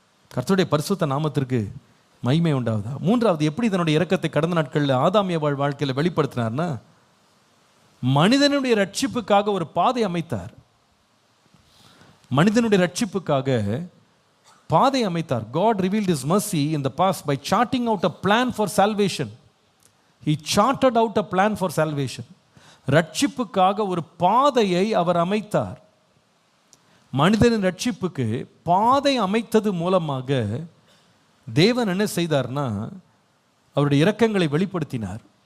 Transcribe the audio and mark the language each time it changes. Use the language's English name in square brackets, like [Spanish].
[Tamil] கர்த்தருடைய பரிசுத்த நாமத்திற்கு மகிமை உண்டாவதா. மூன்றாவது, எப்படி தன்னுடைய இரக்கத்தை கடந்த நாட்களில் ஆதாம் ஏவாள் வாழ்க்கையில் வெளிப்படுத்தினார்னா, மனிதனுடைய ரட்சிப்புக்காக ஒரு பாதை அமைத்தார். மனிதனுடைய ரட்சிப்புக்காக பாதை அமைத்தார். [English] God revealed his mercy in the past by charting out a plan for salvation. He charted out a plan for salvation. [Tamil] ரட்சிப்புக்காக ஒரு பாதையை அவர் அமைத்தார். மனிதனின் ரட்சிப்புக்கு பாதை அமைத்தது மூலமாக தேவன் என்ன செய்தார்னா அவருடைய இரக்கங்களை வெளிப்படுத்தினார்.